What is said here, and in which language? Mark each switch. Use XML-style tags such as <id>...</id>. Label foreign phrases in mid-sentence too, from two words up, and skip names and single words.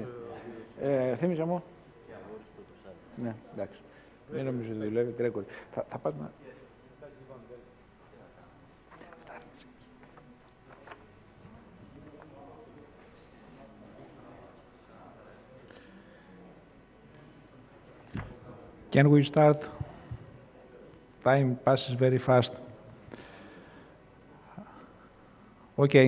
<el>Θύμιζα μου. Ναι, εντάξει. Δεν νομίζω ότι δουλεύει, τρέκω. Θα πας να...</el> <en>Can we start? Time passes very fast. Okay.</en>